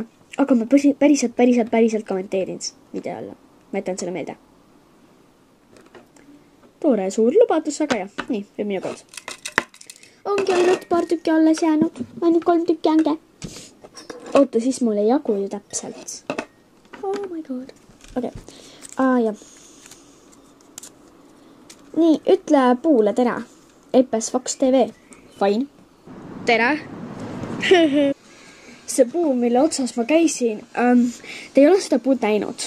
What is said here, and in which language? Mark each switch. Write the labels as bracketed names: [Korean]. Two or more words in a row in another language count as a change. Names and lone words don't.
[Estonian] Aga ma päriselt kommenteerin video alla. Ma jätan selle meelde. Tore suur lubadus, aga jah. Nii, või minu kord. Ongi ainult paar tükki alles jäänud. Ainult 3 tükki ongi. Oota, siis mul ei jagu ju täpselt. [English] Oh my god. [Estonian] Okei. Jah. Nii, ütle puule tere. LPS Fox TV. Fine. Tere. See puu, mille otsas ma käisin, te ei ole seda puud näinud.